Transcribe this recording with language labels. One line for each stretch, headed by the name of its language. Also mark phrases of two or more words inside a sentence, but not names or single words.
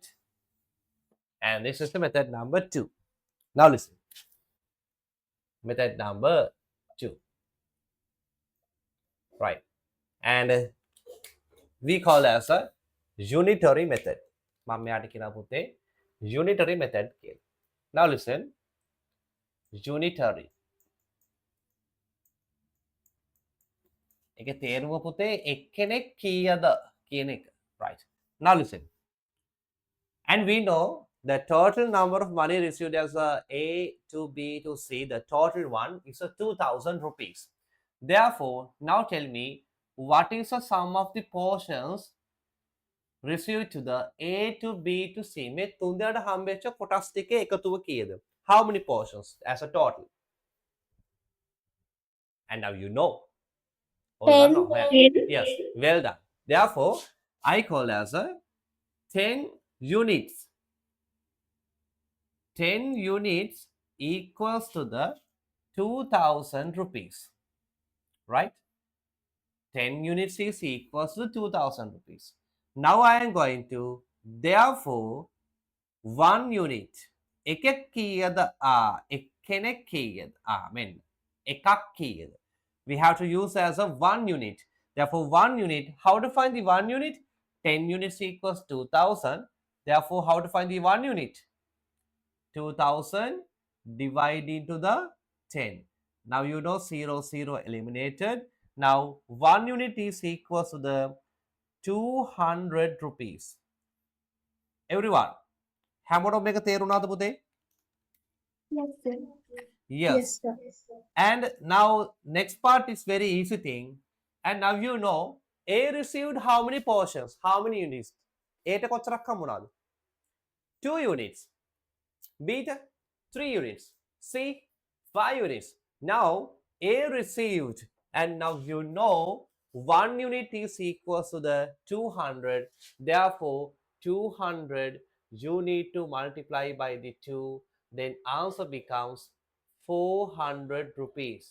English: And this is the method number 2. Now listen, method number 2, right? And we call as a unitary method. Unitary method. Now listen, unitary.
Sinhala: එක තේරුම පුතේ එක්කෙනෙක් කීයද කියන එක.
English: Right. Now listen. And we know the total number of money received as A to B to C, the total one is 2,000 rupees. Therefore, now tell me, what is the sum of the portions received to the A to B to C?
Sinhala: මේ තුන් දෙනාට හම්බෙච්ච කොටස් ටිකේ එකතුව කීයද?
English: How many portions as a total? And now you know. All 10. done, well, yes, well done. Therefore, I call as a 10 units. 10 units equals to the 2,000 rupees, right? 10 units is equals to 2,000 rupees. Now I am going to, therefore, 1 unit.
Sinhala: එකෙක් කීයද? එක්කෙනෙක් කීයද? මෙන්න. එකක් කීයද?
English: We have to use as a 1 unit. Therefore, 1 unit, how to find the 1 unit? 10 units equals 2,000. Therefore, how to find the 1 unit? 2,000 divided into the 10. Now you know 0, 0 eliminated. Now 1 unit is equals to the 200 rupees. Everyone,
Sinhala: හැමෝටම මේක තේරුණාද පුතේ?
English: Yes, sir. Yes. sir. And now next part is very easy thing. And now you know A received how many portions? How many units? A
Sinhala: ට කොච්චරක් හම්බුණාද?
English: 2 units. B ට 3 units. C 5 units. Now A received, and now you know 1 unit is equals to the 200. Therefore, 200 you need to multiply by the 2. Then answer becomes 400 rupees.